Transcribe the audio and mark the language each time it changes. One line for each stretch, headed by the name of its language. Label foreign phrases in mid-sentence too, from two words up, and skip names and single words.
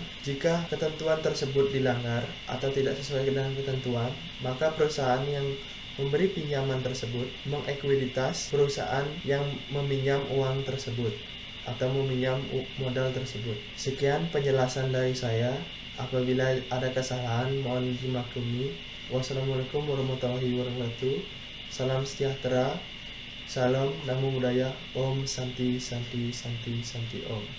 Indonesian: Jika ketentuan tersebut dilanggar atau tidak sesuai dengan ketentuan, maka perusahaan yang memberi pinjaman tersebut mengekuiditas perusahaan yang meminjam uang tersebut atau meminjam modal tersebut. Sekian penjelasan dari saya. Apabila ada kesalahan mohon dimaklumi.
Arabic: والسلام عليكم ورحمة الله وبركاته.
Indonesian: Salam sejahtera. Salam,
Pali: namo buddhaya,
Sanskrit: ओम् शान्ति शान्ति शान्ति शान्ति ओम्.